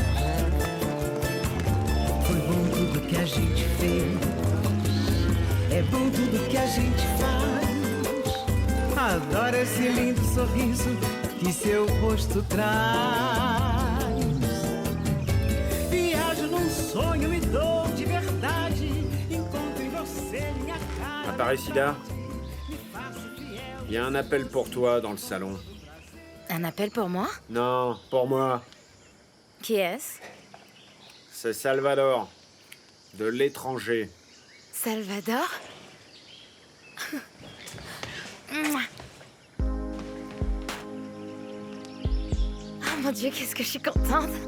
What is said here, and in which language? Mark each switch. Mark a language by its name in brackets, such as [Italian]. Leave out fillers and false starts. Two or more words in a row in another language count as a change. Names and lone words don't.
[Portuguese] Foi bom tudo que a gente fez, é bom tudo que a gente faz. Adoro esse lindo sorriso que seu rosto traz. Viajo num sonho, me dou de verdade, encontro em você minha cara. Aparecida, [French] il y a un appel pour toi dans le salon. Un appel pour moi? Non, pour moi. Qui est-ce? C'est Salvador, de l'étranger. Salvador? Oh mon Dieu, qu'est-ce que je suis contente.